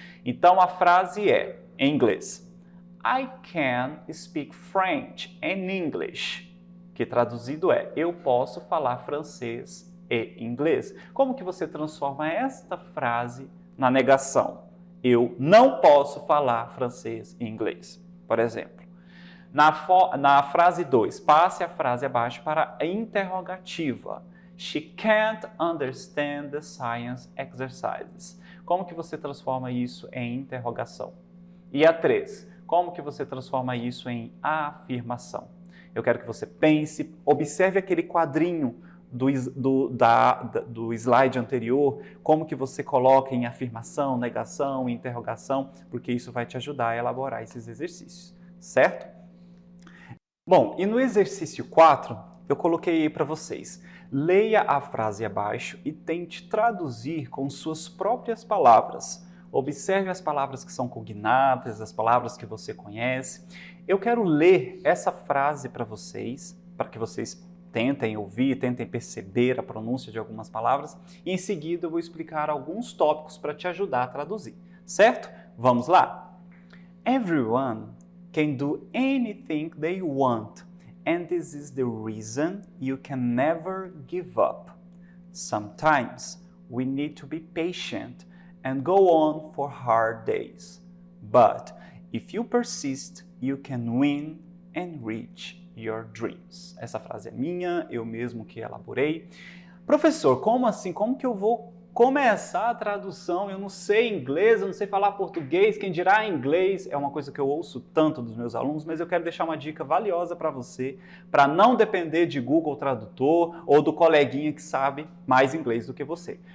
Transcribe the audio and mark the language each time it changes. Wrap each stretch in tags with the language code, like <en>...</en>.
<pt>Então a frase é, em inglês,</pt> <en>I can speak French and English,</en> <pt>que traduzido é, eu posso falar francês e inglês. Como que você transforma esta frase na negação? Eu não posso falar francês e inglês, por exemplo. Na frase 2, passe a frase abaixo para a interrogativa.</pt> <en>She can't understand the science exercises.</en> <pt>Como que você transforma isso em interrogação? E a 3, como que você transforma isso em afirmação? Eu quero que você pense, observe aquele quadrinho do slide anterior, como que você coloca em afirmação, negação, interrogação, porque isso vai te ajudar a elaborar esses exercícios, certo? Bom, e no exercício 4, eu coloquei aí para vocês. Leia a frase abaixo e tente traduzir com suas próprias palavras. Observe as palavras que são cognatas, as palavras que você conhece. Eu quero ler essa frase para vocês, para que vocês tentem ouvir, tentem perceber a pronúncia de algumas palavras. E em seguida eu vou explicar alguns tópicos para te ajudar a traduzir, certo? Vamos lá?</pt> <en>Everyone can do anything they want, and this is the reason you can never give up. Sometimes we need to be patient and go on for hard days. But if you persist, you can win and reach your dreams.</en> <pt>Essa frase é minha, eu mesmo que elaborei. Professor, como assim? Como que eu vou começar a tradução? Eu não sei inglês, eu não sei falar português, quem dirá inglês? É uma coisa que eu ouço tanto dos meus alunos, mas eu quero deixar uma dica valiosa para você, para não depender de Google Tradutor ou do coleguinha que sabe mais inglês do que você.</pt>